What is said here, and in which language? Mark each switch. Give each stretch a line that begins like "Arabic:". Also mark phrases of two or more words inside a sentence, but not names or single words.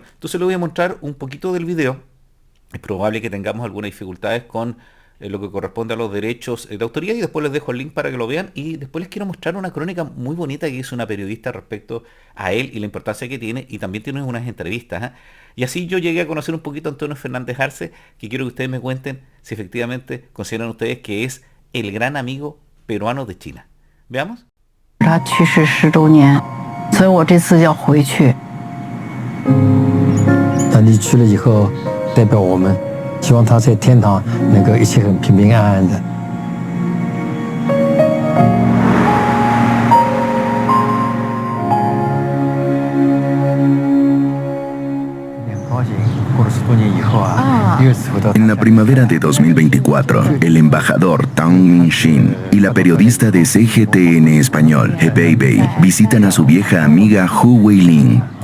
Spanish: Entonces les voy a mostrar un poquito del video. Es probable que tengamos algunas dificultades con lo que corresponde a los derechos de autoría, y después les dejo el link para que lo vean, y después les quiero mostrar una crónica muy bonita que hizo una periodista respecto a él y la importancia que tiene, y también tiene unas entrevistas. ¿Eh? Y así yo llegué a conocer un poquito a Antonio Fernández Arce, que quiero que ustedes me cuenten si efectivamente consideran ustedes que es el gran amigo peruano de China. ¿Veamos?
Chinese: 他去世10多年，所以我这次要回去，代表我们，希望他在天堂能够一切很平平安安的。
Spanish: En la primavera de 2024, el embajador Tang Mingxin y la periodista de CGTN Español, He Beibei, visitan a su vieja amiga Hu Weilin.